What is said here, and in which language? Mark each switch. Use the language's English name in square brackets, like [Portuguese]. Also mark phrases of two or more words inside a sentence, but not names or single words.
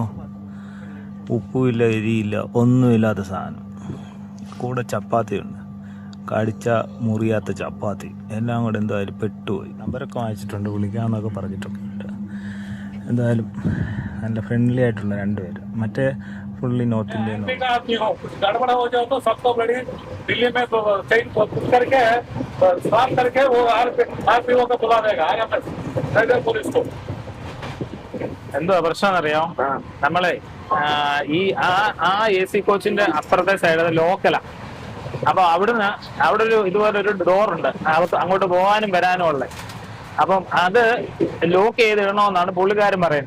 [Malayalam] ഉപ്പുമില്ല, എരിയില്ല, ഒന്നുമില്ലാത്ത സാധനം. കൂടെ ചപ്പാത്തിയുണ്ട്, കടിച്ച മുറിയാത്ത ചപ്പാത്തി. എല്ലാം കൂടെ എന്തായാലും പെട്ടുപോയി. നമ്പരൊക്കെ വാങ്ങിച്ചിട്ടുണ്ട്, വിളിക്കാമെന്നൊക്കെ പറഞ്ഞിട്ടൊക്കെ ഉണ്ട്. എന്തായാലും നല്ല ഫ്രണ്ട്ലി ആയിട്ടുള്ള 2 പേര്. [English] മറ്റേ fully North Indian [Hindi] गड़बड़ हो जाओ तो सबको बड़ी दिल्ली में ट्रेन करके साफ करके वो RPO को बुला देगा पुलिस को. [Malayalam] എന്തുവാ പ്രശ്നം അറിയാം? നമ്മളെ ഈ ആ AC കോച്ചിന്റെ അപ്പുറത്തെ സൈഡ് ലോക്കലാ. അപ്പൊ അവിടെ ഒരു ഇതുപോലെ ഒരു ഡോറുണ്ട് അങ്ങോട്ട് പോകാനും വരാനും ഉള്ളത്. അപ്പം അത് ലോക്ക് ചെയ്തിടണമെന്നാണ് പുള്ളിക്കാരൻ പറയുന്നത്.